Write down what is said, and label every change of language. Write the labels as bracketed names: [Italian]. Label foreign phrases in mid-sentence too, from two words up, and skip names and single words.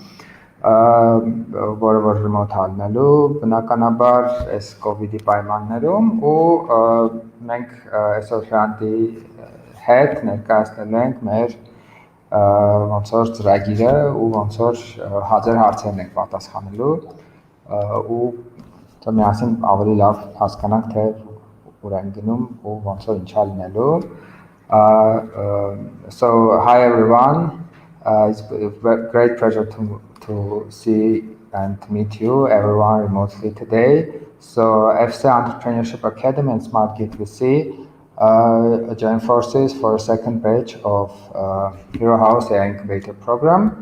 [Armenian] որը որ remote հալնելու, բնականաբար այս COVID-ի պայմաններում ու մենք այսօր հրանտի հետ ներկայացնել ենք մեր ոնց որ ծրագիրը ու ոնց որ հազար հարցերն ենք պատասխանելու ու միասին ավելի լավ հասկանանք թե ուր են գնում ու ոնց որ ինչա լինելու [English] So hi everyone, it's a great pleasure to see and meet you everyone remotely today. So EFSE Entrepreneurship Academy and SmartGateVC join forces for a second batch of Hero House AI Incubator Program.